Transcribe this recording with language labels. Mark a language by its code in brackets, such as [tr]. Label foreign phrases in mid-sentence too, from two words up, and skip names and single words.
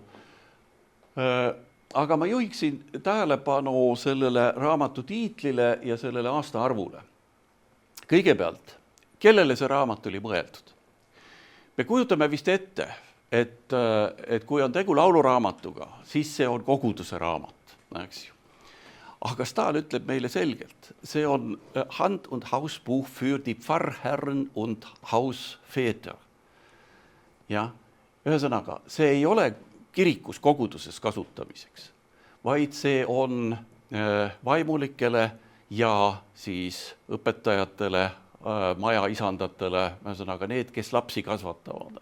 [et] Aga ma juhiksin tähelepanu sellele raamatu tiitlile ja sellele aastaarvule. Kõigepealt, kellele see raamat oli mõeldud? Me kujutame vist ette, et kui on tegu lauluraamatuga, siis see on koguduse raamat, eks ju. Aga Stahl ütleb meile selgelt, see on [de] Hand- und Hausbuch für die Pfarrherren und Hausväter. [et] Ja, ühesõnaga, see ei ole kirikus koguduses kasutamiseks, vaid see on vaimulikele ja siis õpetajatele, maja isandatele, ühesõnaga need, kes lapsi kasvatavad.